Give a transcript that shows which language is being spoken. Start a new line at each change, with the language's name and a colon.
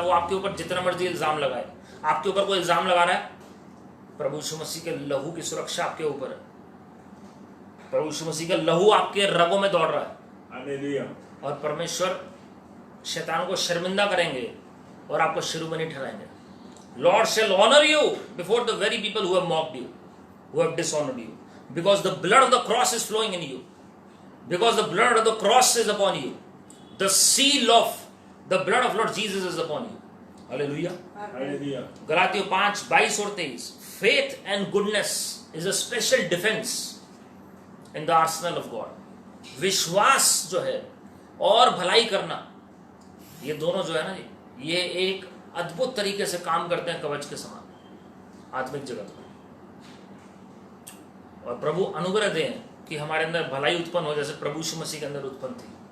Hindi: वो आपके ऊपर जितना मर्जी इल्जाम लगाए, आपके ऊपर कोई इल्जाम लगा रहा है, प्रभु यीशु मसीह के लहू की सुरक्षा आपके ऊपर है। प्रभु यीशु मसीह का लहू आपके रगों में दौड़ रहा है। हालेलुया। और परमेश्वर शैतान को शर्मिंदा करेंगे और आपको शिरोमणि ठहराएंगे।
English: Lord shall honour you before the very people who have mocked you, who have dishonoured you. Because the blood of the cross is flowing in you. Because the blood of the cross is upon you. The seal of the blood of Lord Jesus is upon you. Hallelujah. Hallelujah.
Hindi: गलातियों 5:22 और 23.
English: Faith and goodness is a special defense in the arsenal of God.
Hindi: विश्वास जो है और भलाई करना, ये दोनों जो है ना जी, ये एक अद्भुत तरीके से काम करते हैं कवच के समान आत्मिक जगत में। और प्रभु अनुग्रह दें कि हमारे अंदर भलाई उत्पन्न हो, जैसे प्रभु यीशु मसीह के अंदर उत्पन्न थी।